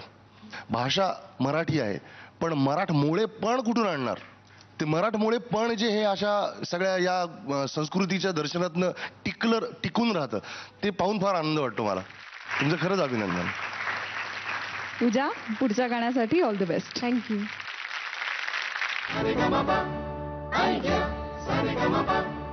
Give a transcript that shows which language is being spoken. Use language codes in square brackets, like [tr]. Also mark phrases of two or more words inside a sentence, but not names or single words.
[mr] भाषा मराठी आहे, पण मराठमोळे पण कुठून आणणार? ते मराठमोळे पण जे हे अशा सगळ्या या संस्कृतीच्या दर्शनातनं टिकून राहतं, ते पाहून फार आनंद वाटतो मला. तुमचं खरंच अभिनंदन. पूजा, पुढच्या गाण्यासाठी [en] all the best. [mr] थँक्यू. Sa-re-ga-ma-pa, ay, yeah, sa-re-ga-ma-pa.